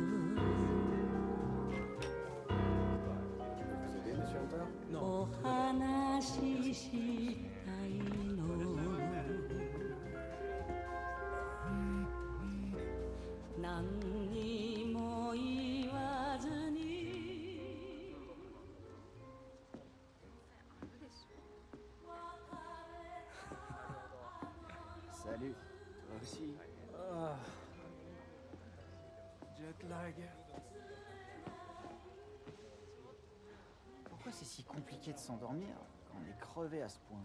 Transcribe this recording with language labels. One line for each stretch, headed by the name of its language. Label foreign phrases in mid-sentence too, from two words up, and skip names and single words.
French: Non.
Japanese: お話ししたいの何にも言わずに
French: Salut. Toi aussi. Jet lag. Pourquoi c'est si compliqué de s'endormir quand on est crevé à ce point?